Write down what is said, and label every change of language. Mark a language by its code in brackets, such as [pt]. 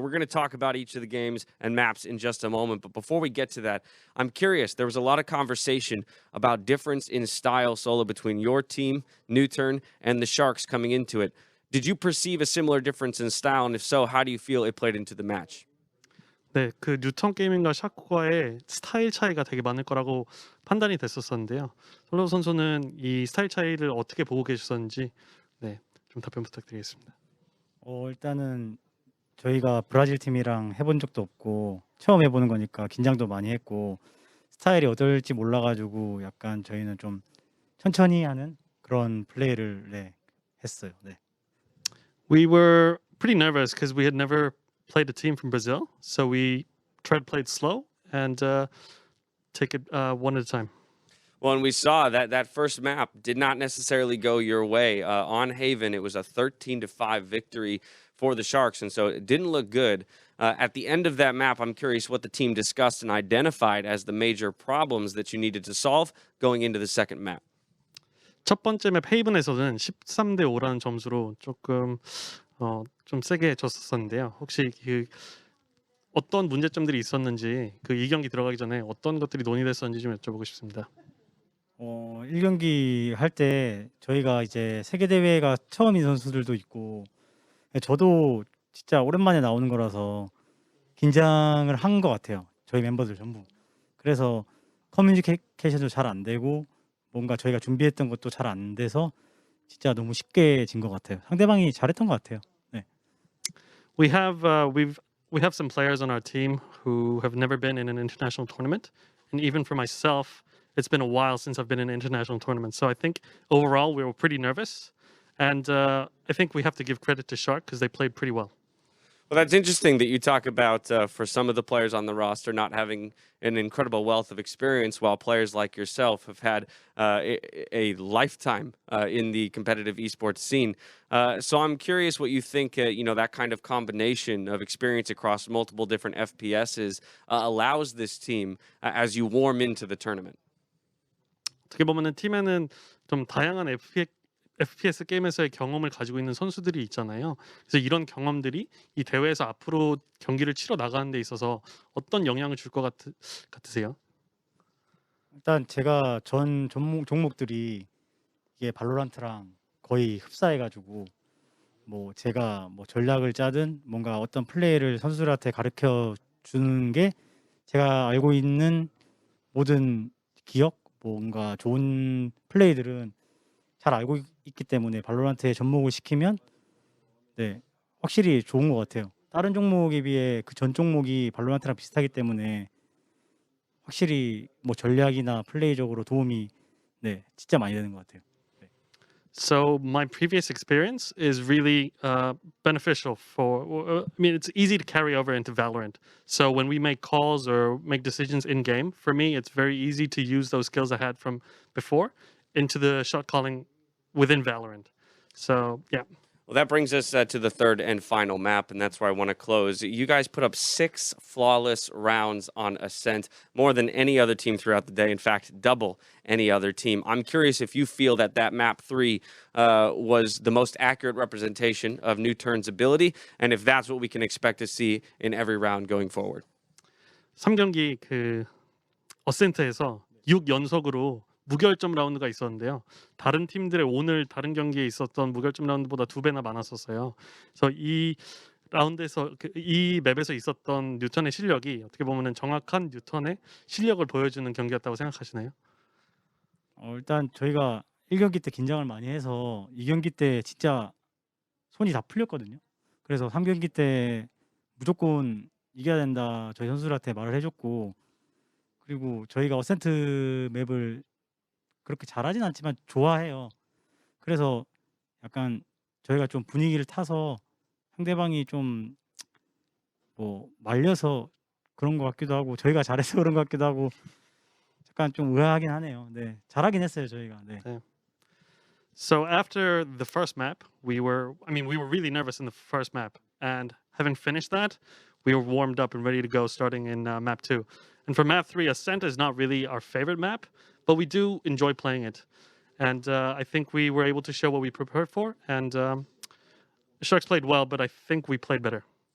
[en] So we're going to talk about each of the games and maps in just a moment. But before we get to that, I'm curious. There was a lot of conversation about difference in style, Solo, between your team, NUTURN, and the Sharks coming into it. Did you perceive a similar difference in style? And if so, how do you feel it played into the match? [ko] 네, 그 뉴턴 게이밍과 샤코가의 스타일 차이가 되게 많을 거라고 판단이 됐었었는데요. 솔로 선수는 이 스타일 차이를 어떻게 보고 계셨는지 좀 답변 부탁드리겠습니다. 일단은 저희가 브라질 팀이랑 해본 적도 없고 처음 해보는 거니까 긴장도 많이 했고 스타일이 어떨지 몰라가지고 약간 저희는 좀 천천히 하는 그런 플레이를 했어요. 네. [en] We were pretty nervous because we had never played a team from Brazil, so we tried to play it slow and take it one at a time. Well, and we saw that first map did not necessarily go your way. On Haven, it was a 13-5 victory for the Sharks, and so it didn't look good. At the end of that map, I'm curious what the team discussed and identified as the major problems that you needed to solve going into the second map. [ko] 첫 번째 맵 헤이븐에서는 13대 5라는 점수로 조금 좀 세게 졌었는데요. 혹시 어떤 문제점들이 있었는지 이 경기 들어가기 전에 어떤 것들이 논의됐었는지 좀 여쭤보고 싶습니다. 1경기 할 때 저희가 이제 세계 대회가 처음인 선수들도 있고 저도 진짜 오랜만에 나오는 거라서 긴장을 한 것 같아요. 저희 멤버들 전부. 그래서 커뮤니케이션도 잘 안 되고 뭔가 저희가 준비했던 것도 잘 안 돼서 진짜 너무 쉽게 진 것 같아요. 상대방이 잘했던 것 같아요. 네. [en] We have some players on our team who have never been in an international tournament, and even for myself, it's been a while since I've been in an international tournament. So I think overall we were pretty nervous, and I think we have to give credit to Shark because they played pretty well. Well, that's interesting that you talk about for some of the players on the roster not having an incredible wealth of experience, while players like yourself have had a lifetime in the competitive esports scene. So I'm curious what you think, that kind of combination of experience across multiple different FPSs allows this team as you warm into the tournament. [ko] 어떻게 보면은 팀에는 좀 다양한 FPS 게임에서의 경험을 가지고 있는 선수들이 있잖아요. 그래서 이런 경험들이 이 대회에서 앞으로 경기를 치러 나가는 데 있어서 어떤 영향을 줄 것 같으세요? 일단 제가 전 종목들이 이게 발로란트랑 거의 흡사해가지고 제가 전략을 짜든 뭔가 어떤 플레이를 선수들한테 가르쳐 주는 게 제가 알고 있는 모든 기억, 뭔가 좋은 플레이들은 잘 알고 있기 때문에 발로란트에 접목을 시키면 확실히 좋은 것 같아요. 다른 종목에 비해 그 전 종목이 발로란트랑 비슷하기 때문에 확실히 전략이나 플레이적으로 도움이 진짜 많이 되는 것 같아요. [en] So my previous experience is really beneficial I mean, it's easy to carry over into Valorant. So when we make calls or make decisions in game, for me, it's very easy to use those skills I had from before into the shot calling within Valorant. So yeah. Well, that brings us to the third and final map, and that's where I want to close. You guys put up 6 flawless rounds on Ascent, more than any other team throughout the day. In fact, double any other team. I'm curious if you feel that map 3 was the most accurate representation of NUTURN's ability, and if that's what we can expect to see in every round going forward. [ko] 3경기 그 어센트에서 6연속으로 무결점 라운드가 있었는데요. 다른 팀들의 오늘 다른 경기에 있었던 무결점 라운드보다 2배나 많았었어요. 그래서 이 라운드에서 이 맵에서 있었던 뉴턴의 실력이 어떻게 보면은 정확한 뉴턴의 실력을 보여주는 경기였다고 생각하시나요? 일단 저희가 1경기 때 긴장을 많이 해서 2경기 때 진짜 손이 다 풀렸거든요. 그래서 3경기 때 무조건 이겨야 된다 저희 선수들한테 말을 해줬고, 그리고 저희가 어센트 맵을 그렇게 잘하진 않지만 좋아해요. 그래서 약간 저희가 좀 분위기를 타서 상대방이 좀 뭐 말려서 그런 것 같기도 하고 저희가 잘해서 그런 것 같기도 하고 약간 좀 의아하긴 하네요. 네, 잘하긴 했어요 저희가. 네. [en] So after the first map, we were really nervous in the first map, and having finished that, we were warmed up and ready to go starting in map 2. And for map 3, Ascent is not really our favorite map, but we do enjoy playing it. And I think we were able to show what we prepared for, and Sharks played well, but I think we played better.